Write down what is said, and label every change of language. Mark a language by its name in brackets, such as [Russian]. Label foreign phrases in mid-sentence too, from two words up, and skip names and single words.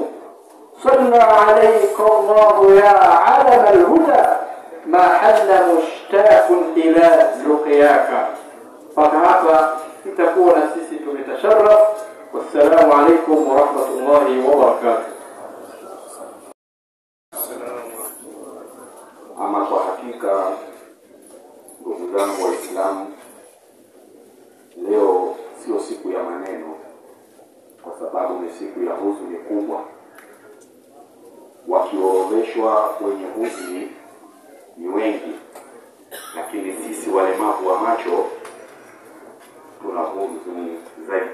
[Arabic] صلى عليك الله يا علم الهدى، ما حل مشتاق إلى لقياك. فهذا تكون سيسي تتشرف. والسلام عليكم ورحمة الله وبركاته. [Swahili] Ama kwa hakika ndugu zangu Waislamu, leo sio siku ya maneno, kwa sababu ni siku ya huzuni kubwa. Wakiorodheshwa wenye huzuni ni wengi, lakini sisi walemavu wa macho tuna huzuni zaidi.